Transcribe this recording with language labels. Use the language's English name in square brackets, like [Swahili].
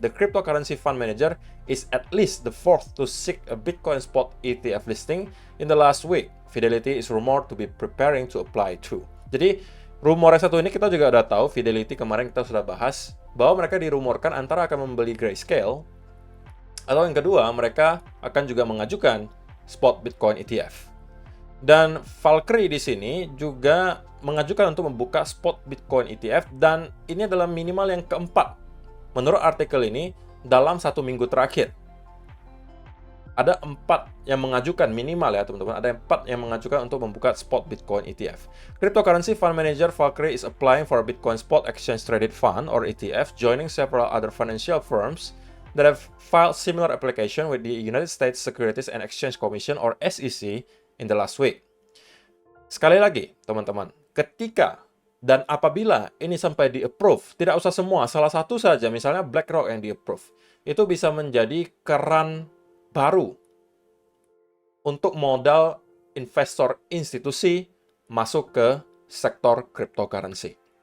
[English] The cryptocurrency fund manager is at least the fourth to seek a Bitcoin Spot ETF listing in the last week. Fidelity is rumored to be preparing to apply too. [Indonesian] Jadi, rumor yang satu ini kita juga udah tahu, Fidelity kemarin kita sudah bahas, bahwa mereka dirumorkan antara akan membeli Grayscale, atau yang kedua, mereka akan juga mengajukan Spot Bitcoin ETF. Dan Valkyrie di sini juga mengajukan untuk membuka spot Bitcoin ETF, dan ini adalah minimal yang keempat. Menurut artikel ini, dalam 1 minggu terakhir. Ada 4 yang mengajukan minimal ya teman-teman, ada 4 yang mengajukan untuk membuka spot Bitcoin ETF. [English] Cryptocurrency Fund Manager Valkyrie is applying for a Bitcoin Spot Exchange Traded Fund or ETF, joining several other financial firms that have filed similar application with the United States Securities and Exchange Commission or SEC in the last week. [Indonesian] Sekali lagi, teman-teman, ketika dan apabila ini sampai di-approve, tidak usah semua, salah satu saja, misalnya BlackRock yang di-approve, itu bisa menjadi keran baru untuk modal investor institusi masuk ke sektor cryptocurrency.